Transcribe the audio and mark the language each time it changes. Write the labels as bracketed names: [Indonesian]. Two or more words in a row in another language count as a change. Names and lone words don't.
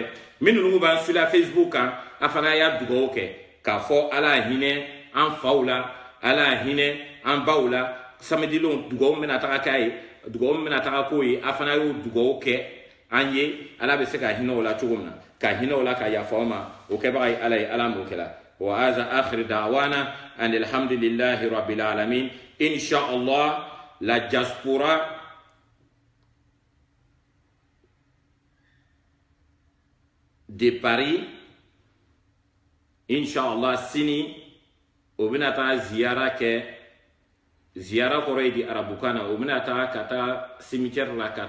[Bambara] minnu b'an suivre Facebook kan a fana y'a dugawu kɛ k'a fɔ Ala hinɛ an faw la Ala hinɛ an baw la samedi lon dugawu bɛna taga k'a ye dugawu bɛna taga k'o ye a fana y'o dugawu kɛ an ye Ala bɛ se ka hinɛ o la cogo min na ka hinɛ o la ka yafa o ma o kɛbaga ye Ala ye Ala m'o kɛra [Arabic] وهذا آخر دعوانا الحمد لله رب العالمين [Bambara] inshallah [French] la diaspora [Bambara] de Paris inshallah sini o bɛna taa ziyara kɛ ziyara kɔrɔ ye di arabukan na o bɛna taa ka taa cimetière la ka